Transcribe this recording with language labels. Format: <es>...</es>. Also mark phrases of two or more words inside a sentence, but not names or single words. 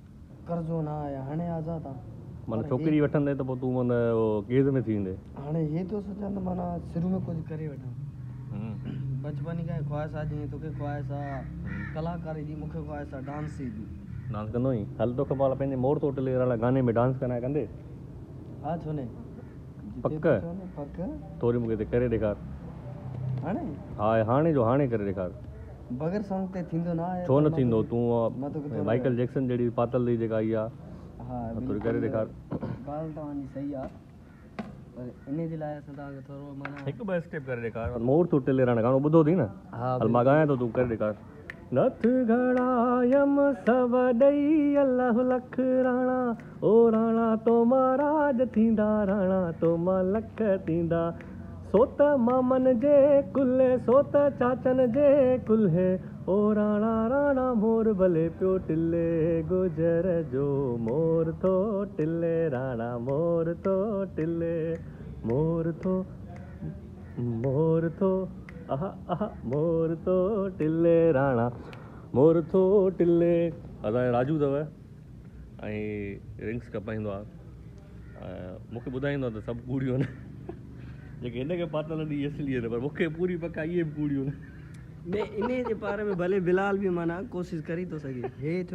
<sd>कर्ज़ो न आहे हाणे आज़ादु आहे। माना छोकिरी वठंदे त पोइ तूं माना केज़ में थी वेंदे। हाणे हे थो सोचां त माना शुरू में कुझु करे वठां। बचपन खां ख़्वाहिश आहे जीअं तोखे ख़्वाहिश आहे कलाकारी जी, मूंखे ख़्वाहिश आहे डांस जी। डांस कंदो ई हल तोखे पाण पंहिंजे मोर तो टिले वारा गाने में डांस कराए कंदे? हा छो न पक पक थोरी मूंखे हिते करे ॾेखार। हाणे? हा हाणे जो हाणे करे ॾेखार। बग़ैर सॉन्ग ते थींदो न आहे। छो न थींदो? तूं माइकल जैक्सन जहिड़ी पातल जी जेका आई आहे हा थोरी करे ॾेखार। ॻाल्हि तव्हांजी सही आहे पर इन जे लाइ असां तव्हांखे थोरो माना हिकु ॿ स्टेप करे ॾेखार। मोर तो टिले राणा गानो ॿुधो अथई न? हा हल मां ॻायां थो तूं करे ॾेखार। नथ घड़ायम सभ ॾेई अलाह लख राणा ओ राणा तो महाराज थींदा राणा तो मां लख थींदा सो त मामन जे कुल्हे सो त चाचन जे कुल्हे ओ राणा राणा मोर भले पियो टिले गुजर जो मोर थो टिले राणा मोर थो टिले मोर थो आहा आहा मोर थो टिले राणा मोर थो टिले। असांजो राजू अथव ऐं रिंग्स कपाईंदो आहे मूंखे ॿुधाईंदो आहे त सभु कूड़ियूं आहिनि जेके हिनखे पातल ॾी असली आहिनि पर मूंखे पूरी पका इहे बि कूड़ियूं आहिनि। इन जे बारे में भले बिलाल बि माना कोशिशि करे थो सघे।</sd>